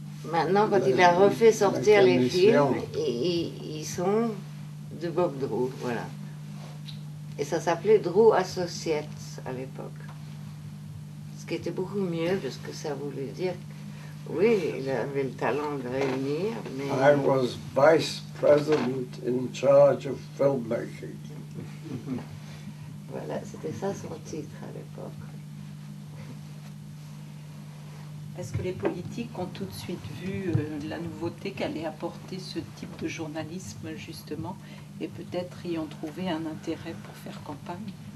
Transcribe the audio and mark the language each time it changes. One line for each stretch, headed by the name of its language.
French: Maintenant, quand il a refait sortir les films, mécanicien. ils sont de Bob Drew, voilà. Et ça s'appelait Drew Associates à l'époque. Ce qui était beaucoup mieux, parce que ça voulait dire, oui, il avait le talent de réunir, mais...
English: I was vice president in charge of filmmaking.
French: Voilà, c'était ça son titre à l'époque. Est-ce que les politiques ont tout de suite vu la nouveauté qu'allait apporter ce type de journalisme, justement, et peut-être y ont trouvé un intérêt pour faire campagne?